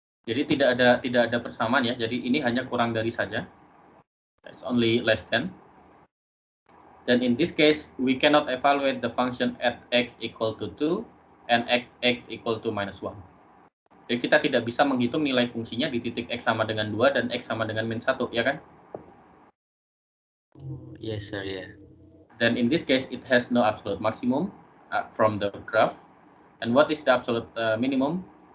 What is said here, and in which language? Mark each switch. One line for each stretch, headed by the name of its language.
Indonesian: Jadi tidak ada persamaan ya. Jadi ini hanya kurang dari saja.
English: It's only less than. Then in this case, we cannot evaluate the function at x equal to 2 and x equal to -1.
Indonesian: Jadi kita tidak bisa menghitung nilai fungsinya di titik x sama dengan 2 dan x sama dengan -1, ya kan?
English: Yes, sir, yeah. Then in this case, it has no absolute maximum from the graph. And what is the absolute minimum?